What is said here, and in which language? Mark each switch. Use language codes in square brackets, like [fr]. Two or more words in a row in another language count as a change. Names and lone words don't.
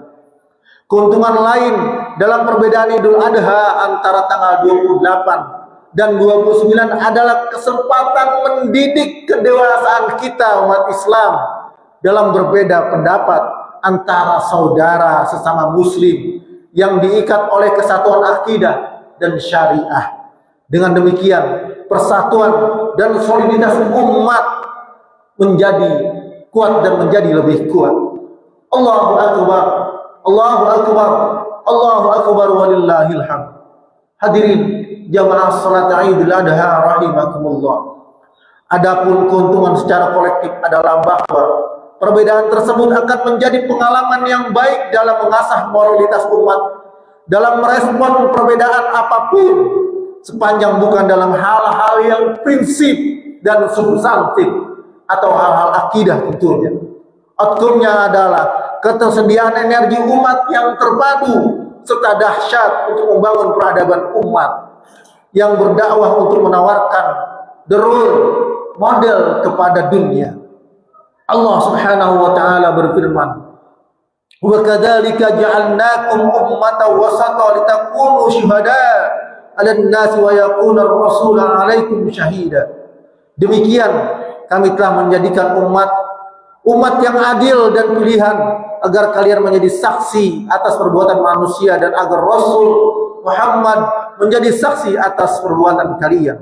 [id] Keuntungan lain dalam perbedaan Idul Adha antara tanggal 28 dan 29 adalah kesempatan mendidik kedewasaan kita umat Islam dalam berbeda pendapat antara saudara sesama muslim yang diikat oleh kesatuan akidah dan syariah. Dengan demikian, persatuan dan soliditas umat menjadi kuat dan menjadi lebih kuat. [ar] الله أكبر، الله أكبر، الله أكبر ولله الحمد. [id] Hadirin jamaah salat Idul Adha rahimakumullah. Adapun keuntungan secara kolektif adalah bahwa perbedaan tersebut akan menjadi pengalaman yang baik dalam mengasah moralitas umat dalam merespon perbedaan apapun, sepanjang bukan dalam hal-hal yang prinsip dan substantif atau hal-hal akidah tentunya. Outcome-nya adalah ketersediaan energi umat yang terpadu serta dahsyat untuk membangun peradaban umat yang berdakwah untuk menawarkan [en] the role model [id] kepada dunia. Allah [ar] سبحانه وتعالى [id] berfirman, [ar] "وكذلك جعلناكم أمة وسطا لتكونوا شهداء على الناس ويكون الرسول عليكم شهيدا." [id] Demikian kami telah menjadikan umat yang adil dan pilihan agar kalian menjadi saksi atas perbuatan manusia dan agar Rasul Muhammad menjadi saksi atas perbuatan kalian.